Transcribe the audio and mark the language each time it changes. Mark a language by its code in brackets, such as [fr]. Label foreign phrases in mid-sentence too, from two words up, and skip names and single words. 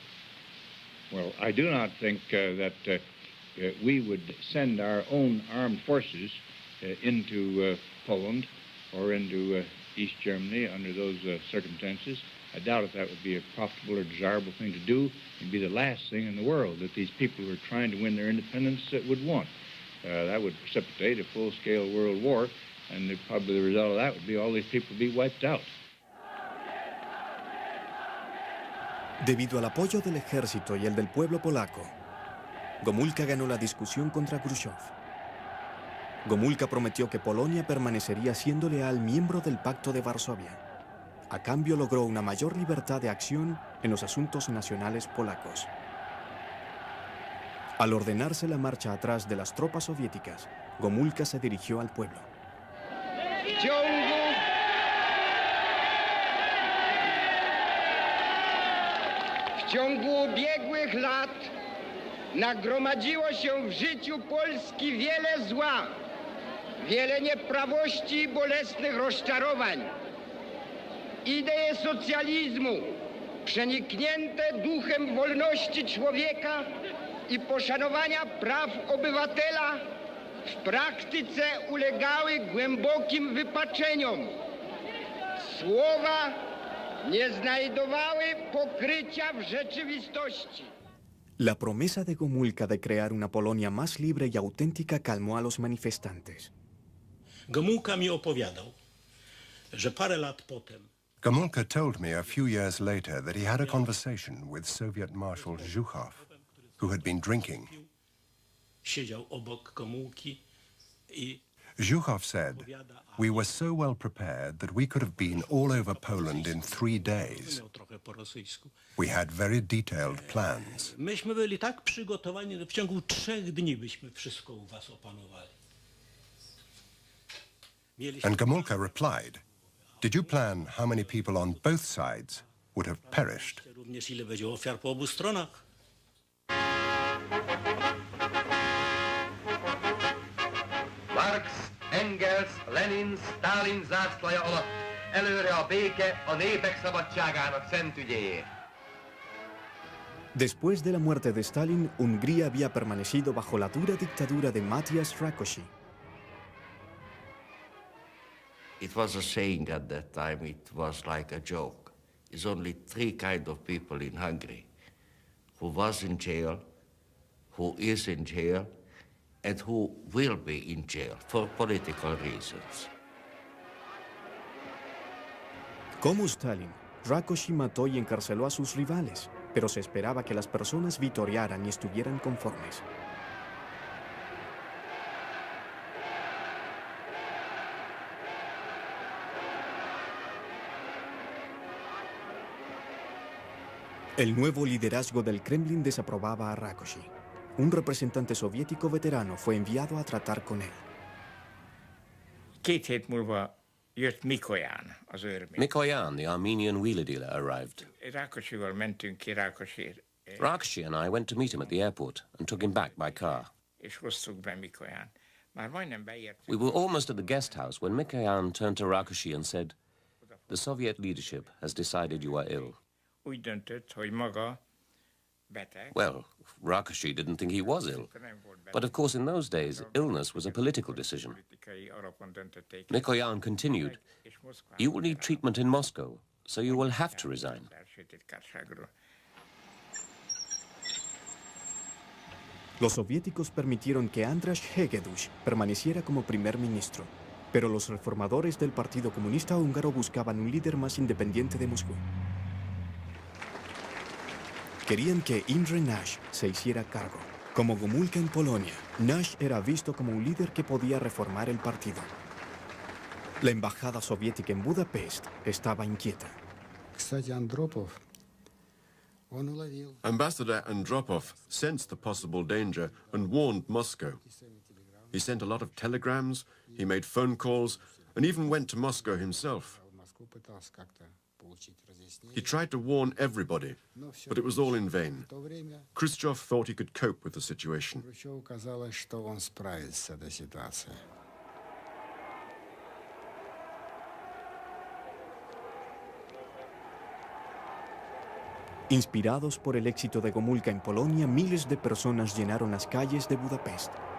[en] Well, I do not think that we would send our own armed forces into Poland or into East Germany under those circumstances. I doubt if that would be a profitable or desirable thing to do. It would be the last thing in the world that these people who are trying to win their independence would want. That would precipitate a full-scale world war, and probably the result of that would be all these people would be wiped out. [es] Debido al apoyo del ejército y el del pueblo polaco, Gomulka ganó la discusión contra Khrushchev. Gomulka prometió que Polonia permanecería siendo leal miembro del Pacto de Varsovia. A cambio logró una mayor libertad de acción en los asuntos nacionales polacos. Al ordenarse la marcha atrás de las tropas soviéticas, Gomulka se dirigió al pueblo. [pl] W ciągu ubiegłych lat nagromadziło się w życiu Polski wiele zła, wiele nieprawości i bolesnych rozczarowań. Idee socjalizmu, przeniknięte duchem wolności człowieka i poszanowania praw obywatela, w praktyce ulegały głębokim wypaczeniom. Słowa nie znajdowały pokrycia w rzeczywistości. [es] La promesa de Gomulka de crear una Polonia más libre y auténtica calmó a los manifestantes. [pl] Gomulka mi opowiadał, że parę lat potem [en] Gomulka told me a few years later that he had a conversation with Soviet Marshal Zhukov, who had been drinking. [pl] siedział obok Gomulki i [en] Zhukov said, "We were so well prepared that we could have been all over Poland in 3 days. We had very detailed plans." [pl] Myśmy byli tak przygotowani, że w ciągu 3 dni byśmy wszystko u was opanowali. [en] And Gomulka replied, "Did you plan how many people on both sides would have perished?" [pl] Również ile będzie ofiar po obu stronach. [hu] Marx, Engels, Lenin, Stalin zászlaja alatt előre a béke a népek szabadságának szent ügyéért. [es] Después de la muerte de Stalin, Hungría había permanecido bajo la dura dictadura de Mátyás Rákosi. [en] It was a saying at that time, it was like a joke. There's only 3 kinds of people in Hungary: who was in jail, who is in jail, and who will be in jail for political reasons. [es] Como Stalin, Rákosi mató y encarceló a sus rivales, pero se esperaba que las personas vitorearan y estuvieran conformes. El nuevo liderazgo del Kremlin desaprobaba a Rákosi. Un representante soviético veterano fue enviado a tratar con él. [hu] 2 hét múlva jött Mikoyan, az őrmény. [en] Mikoyan, the Armenian wheeler dealer, arrived. [hu] Rákosival mentünk ki Rákosért. [en] Rákosi and I went to meet him at the airport and took him back by car. [hu] És hoztuk be Mikoyan. Már majdnem beértünk. [en] We were almost at the guest house when Mikoyan turned to Rákosi and said, "The Soviet leadership has decided you are ill." [hu] Úgy döntött, hogy maga beteg. [en] Well, Rákosi didn't think he was ill. But of course in those days, illness was a political decision. Mikoyan continued, "You will need treatment in Moscow, so you will have to resign." [es] Los soviéticos permitieron que András Hegedus permaneciera como primer ministro, pero los reformadores del Partido Comunista Húngaro buscaban un líder más independiente de Moscú. Querían que Imre Nash se hiciera cargo. Como Gomulka en Polonia, Nash era visto como un líder que podía reformar el partido. La embajada soviética en Budapest estaba inquieta. [en] Ambassador Andropov sensed the possible danger and warned Moscow. He sent a lot of telegrams, he made phone calls, and even went to Moscow himself. He tried to warn everybody, but it was all in vain. Khrushchev thought he could cope with the situation. [es] Inspirados por el éxito de Gomulka en Polonia, miles de personas llenaron las calles de Budapest.